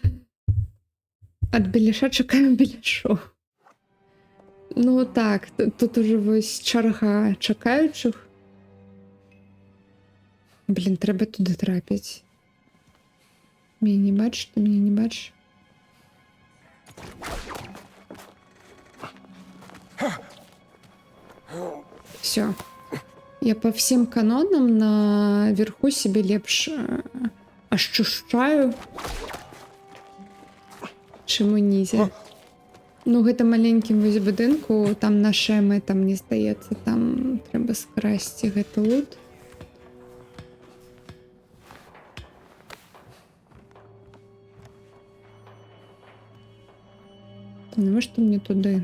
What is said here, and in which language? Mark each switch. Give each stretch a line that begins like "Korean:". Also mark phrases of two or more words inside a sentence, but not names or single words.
Belarusian: Ад беляша чакаем беляшоў. Ну так, тут уже вось чарга чакаючых. Блін, трэба туды трапіць. Мяне не бачиш, ты мяне не бачиш? Все.
Russian: Я по всем канонам наверху себе лепш ощущаю,
Belarusian: чым унізе. Ну, гэта маленькім вось будынку, там наша мэта, мне здаецца, там трэба скрасці гэты лут. Навошта мне туды?